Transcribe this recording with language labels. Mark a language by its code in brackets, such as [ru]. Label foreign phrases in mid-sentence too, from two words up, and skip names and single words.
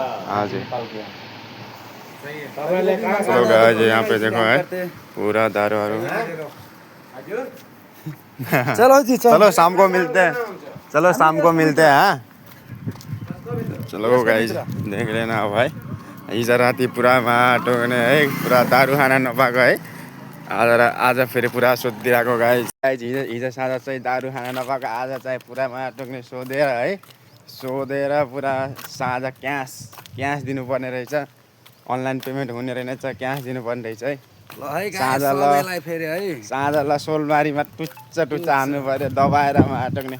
[hi] हाँ जी सही है। चलो गाइस यहाँ पे देखो है पूरा दारू वारू। चलो जी चलो शाम को मिलते हैं हाँ चलो गाइस देख लेना भाइ [ne] हिजो राति पुरा माटो है पुरा दारू खाना नपाएको है आज फेरि पुरा सोधिरहेको गाइस हिजो साँझ चाहिँ दारू खाना नपाएको आज चाहिँ पुरा माटोक्ने सोधेर पुरा साँझ क्यास दिनुपर्ने रहेछ [en] online payment [ne] हुने रहेछ क्यास दिनुपर्ने रहेछ है साँझलाई सोलबारीमा टुच्चा हान्नु पऱ्यो दबाएर माटोक्ने।